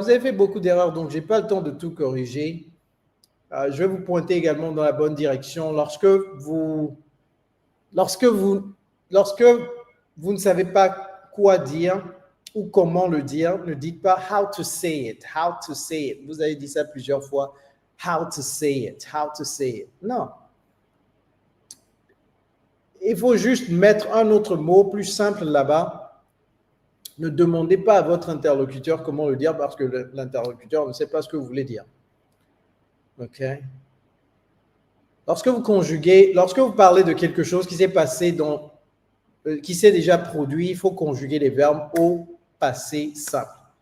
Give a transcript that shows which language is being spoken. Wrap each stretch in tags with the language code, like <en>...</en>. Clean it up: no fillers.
<fr>Vous avez fait beaucoup d'erreurs, donc je n'ai pas le temps de tout corriger. Je vais vous pointer également dans la bonne direction. Lorsque vous ne savez pas quoi dire ou comment le dire, ne dites pas</fr> <en>how to say it, how to say it.</en> <fr>Vous avez dit ça plusieurs fois.</fr> <en>How to say it, how to say it.</en> <fr>Non. Il faut juste mettre un autre mot plus simple là-bas. Ne demandez pas à votre interlocuteur comment le dire parce que l'interlocuteur ne sait pas ce que vous voulez dire. OK? Lorsque vous parlez de quelque chose qui s'est passé qui s'est déjà produit, il faut conjuguer les verbes au passé simple.</fr>